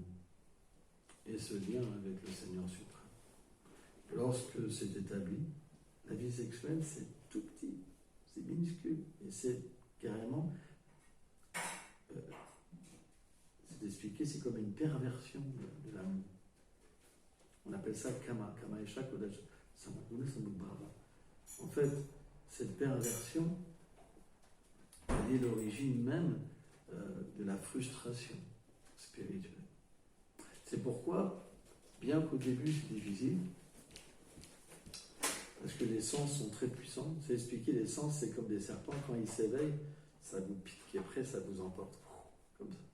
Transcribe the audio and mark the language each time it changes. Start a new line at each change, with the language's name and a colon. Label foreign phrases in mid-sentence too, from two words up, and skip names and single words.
French: Et ce lien avec le Seigneur suprême. Lorsque c'est établi, la vie sexuelle, c'est tout petit, c'est minuscule. Et c'est carrément, c'est expliqué, c'est comme une perversion de l'amour. On appelle ça
Sanskrit: kama, kama esha kodesh, samaguna samudbhava.
French: En fait, cette perversion, il est l'origine même de la frustration spirituelle. C'est pourquoi, bien qu'au début c'est difficile, parce que les sens sont très puissants, c'est expliqué, les sens c'est comme des serpents, quand ils s'éveillent, ça vous pique et après ça vous emporte, comme ça.